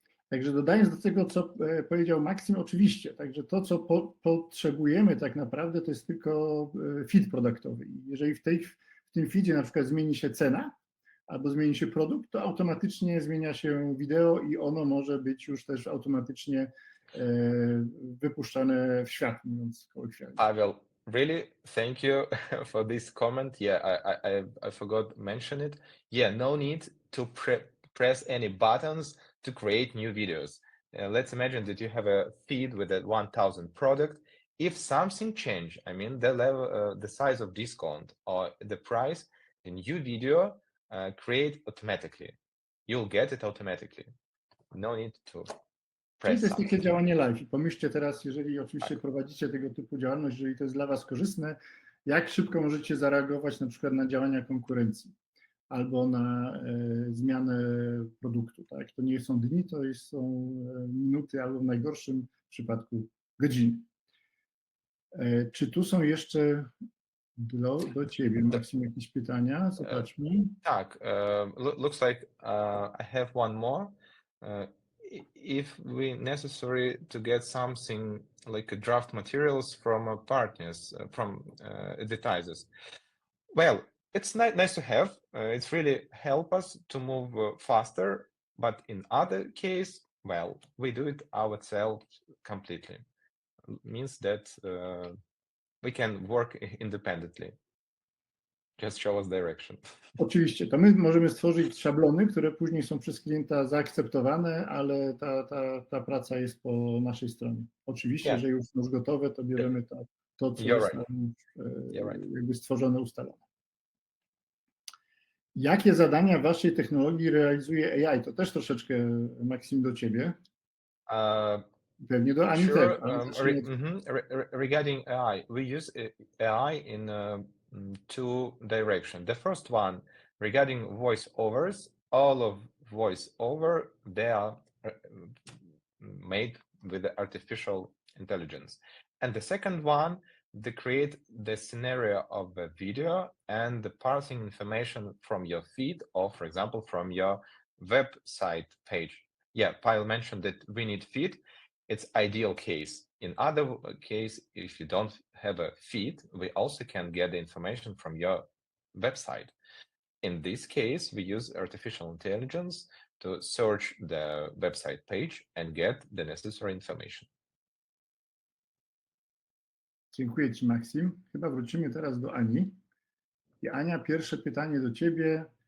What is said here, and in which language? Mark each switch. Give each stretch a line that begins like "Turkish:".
Polish: Także dodając do tego, co powiedział Maksym, oczywiście, także to, co potrzebujemy tak naprawdę, to jest tylko feed produktowy. Jeżeli w tym feedzie na przykład zmieni się cena albo zmieni się produkt, to automatycznie zmienia się wideo i ono może być już też automatycznie wypuszczane w świat, mówiąc kolokwialnie.
English: Pavel, really, thank you for this comment. Yeah, I forgot to mention it. Yeah, no need to press any buttons to create new videos. Let's imagine that you have a feed with a 1,000 product. If something change, I mean the level, the size of discount or the price, the new video create automatically. You'll get it automatically. No need to
Polish: Czyli
English: press
Polish: to jest takie
English: something.
Polish: działanie live. I pomyślcie teraz, jeżeli oczywiście prowadzicie tego typu działalność, jeżeli to jest dla Was korzystne, jak szybko możecie zareagować na przykład na działania konkurencji albo na zmianę produktu. Tak? To nie są dni, to są minuty albo w najgorszym przypadku godziny. Czy tu są jeszcze do Ciebie, Maksym, jakieś pytania? Zobaczmy.
English: Tak, looks like I have one more. If we necessary to get something like a draft materials from partners, from advertisers, well, it's nice to have. It's really help us to move faster. But in other case, well, we do it ourselves completely. Means that we can work independently. Just show us direction.
Polish: Oczywiście, to my możemy stworzyć szablony, które później są przez klienta zaakceptowane, ale ta praca jest po naszej stronie. Oczywiście,
English: Yeah.
Polish: że już jest gotowe, to bierzemy to co
English: You're
Polish: jest
English: right.
Polish: jakby stworzone, ustalone. Jakie zadania w Waszej technologii realizuje AI? To też troszeczkę, Maksym, do Ciebie. Pewnie do Ani
English: Sure.
Polish: też. Ale zacznijmy od-
English: Regarding AI, we use AI in two directions. The first one, regarding voiceovers, all of voiceover, they are made with the artificial intelligence. And the second one, they create the scenario of the video and the parsing information from your feed or, for example, from your website page. Yeah, Pavel mentioned that we need feed. It's ideal case. In other case, if you don't have a feed, we also can get the information from your website. In this case, we use artificial intelligence to search the website page and get the necessary information.
Polish: Dziękuję Ci, Maksym. Chyba wrócimy teraz do Ani. I Ania, pierwsze pytanie do Ciebie.